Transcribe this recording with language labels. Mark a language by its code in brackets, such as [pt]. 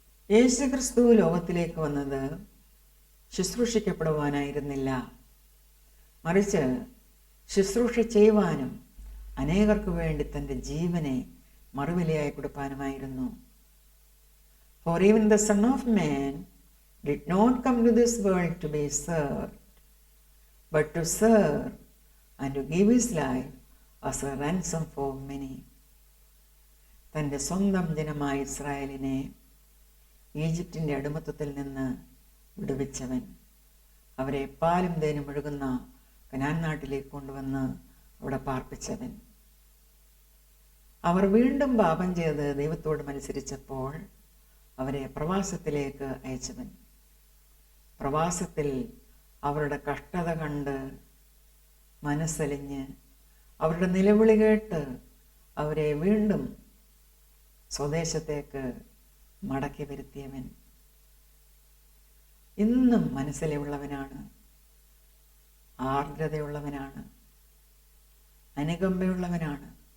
[ml] യേശുക്രിസ്തു ലോകത്തിലേക്ക് വന്നത് ശുശ്രൂഷിക്കപ്പെടുവാനായിരുന്നില്ല, മറിച്ച് ശുശ്രൂഷ ചെയ്യുവാനും അനേകർക്ക് വേണ്ടി തൻ്റെ ജീവനെ മറുവിലയായി കൊടുപ്പാനുമായിരുന്നു. [en] For even the Son of Man did not come to this world to be served, but to serve and to give his life as a ransom for many. [ml] തൻ്റെ സ്വന്തം ജനമായ ഇസ്രായേലിനെ ഈജിപ്തിൻ്റെ അടിമത്തത്തിൽ നിന്ന് വിടുവിച്ചവൻ, അവരെ പാലും തേനും ഒഴുകുന്ന കനാൻ നാട്ടിലേക്ക് കൊണ്ടുവന്ന് അവിടെ പാർപ്പിച്ചവൻ, അവർ വീണ്ടും പാപം ചെയ്ത് ദൈവത്തോട് മത്സരിച്ചപ്പോൾ അവരെ പ്രവാസത്തിലേക്ക് അയച്ചവൻ, പ്രവാസത്തിൽ അവരുടെ കഷ്ടത കണ്ട് മനസ്സലിഞ്ഞ് അവരുടെ നിലവിളി കേട്ട് അവരെ വീണ്ടും സ്വദേശത്തേക്ക് മടക്കി വരുത്തിയവൻ ഇന്നും മനസ്സിലുള്ളവനാണ്, ആർദ്രതയുള്ളവനാണ്, അനുകമ്പയുള്ളവനാണ്.